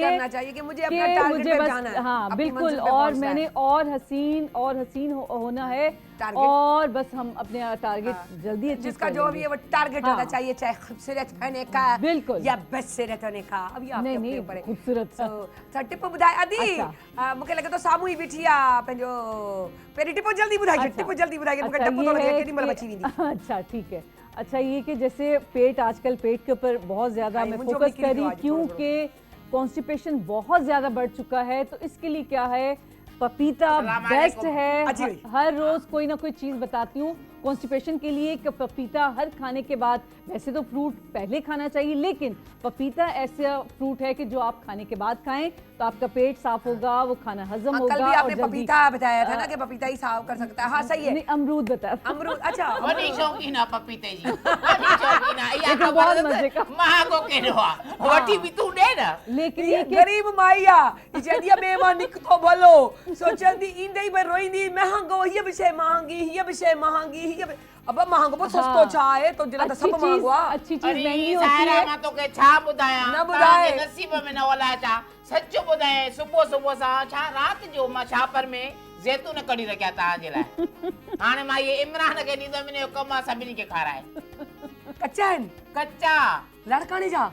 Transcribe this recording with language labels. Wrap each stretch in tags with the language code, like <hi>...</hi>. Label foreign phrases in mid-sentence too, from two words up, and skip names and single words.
<ur>کرنا چاہیے کہ مجھے اپنا कि टारगेट मुझे पे बस, جانا ہے, हाँ अपनी बिल्कुल, منزل پہ और پہنچنا ہے. مینے اور حسین ہونا ہے, टारगेट। اور بس ہم اپنے ٹارگٹ हाँ। جلدی اچیو जिसका कर جو بھی लेंगे। ہے وہ ٹارگٹ हाँ। ہونا چاہیے، چاہے خوبصورت ہونے کا बिल्कुल। یا بیسٹ ہونے کا۔ اب یہ آپکے नहीं, اوپر ہے. خوبصورت سا.</ur> <sd>सो टिप ॿुधाए अदी, अच्छा। मूंखे लॻे थो साम्हूं ई बीठी आहे पंहिंजो, पहिरीं टिप जल्दी ॿुधाइजो, अच्छा। टिप जल्दी ॿुधाइजो, मूंखे अच्छा, डपु ये थो लॻे है केॾी महिल कि- बची वेंदी।</sd> <ur>اچھا ٹھیک ہے، اچھا یہ کہ جیسے پیٹ، آجکل پیٹ کے اوپر بہت زیادہ हाँ, मैं मुझे फोकस भी کر رہی ہوں آج تھوڑا تھوڑا. کیونکہ کانسٹیپیشن بہت زیادہ بڑھ چکا ہے۔ تو اسکے لیے کیا ہے، پپیتا अस्सलाम बेस्ट वालेकुम। है। اچھی ہوئی. ہر روز کوئی نہ کوئی چیز بتاتی ہوں کانسٹیپیشن کے لیے کہ پپیتا ہر کھانے کے بعد، ویسے تو فروٹ پہلے کھانا چاہیے، لیکن پپیتا ایسا فروٹ ہے کہ جو آپ کھانے کے بعد کھائیں تو آپکا پیٹ صاف ہوگا، وہ کھانا ہضم हाँ, होगा। کل بھی और आपने जल्दी- پپیتا بتایا تھا نا کہ پپیتا ہی صاف کر سکتا ہے. ہاں صحیح ہے. نہیں، امرود بتا. امرود، اچھا</ur> <sd>वॾी शौक़ीन आहे पपीते जी, वॾी शौक़ीन आहे। इहा लेकिन ख़बर बहुत अथसि,</sd> <ur>مزے کا.</ur> <sd>महांगो कहिड़ो आहे, वठी बि तूं ॾे न।</sd> <ur>लेकिन ये یہ کہ</ur> <sd>गरीब माई आहे, चवंदी आहे ॿिए मां निकितो भलो, सोचंदी ईंदे ई भई रोईंदी, महांगो, हीअ बि शइ महांगी, हीअ बि शइ महांगी, हीअ बि अब महांगो पोइ सस्तो छा आहे, तो जिला त</sd> <ur>अच्छी</ur> <sd>सभु महांगो आहे।</sd> <ur>اچھی چیز अरे مہنگی ہوتی सायरा, है।</ur> <sd>मां तोखे छा ॿुधायां, न ॿुधाए। तव्हांजे नसीब में न वला छा, सच ॿुधाए। सुबुह सुबुह सां छा राति जो मां छापर में ज़ैतून कढी रखिया तव्हांजे लाइ। हाणे मां इहे इमरान खे ॾींदमि, इन जो कमु आहे सभिनी खे खाराए। कच्चा आहिनि कच्चा लाड़काणे जा।</sd>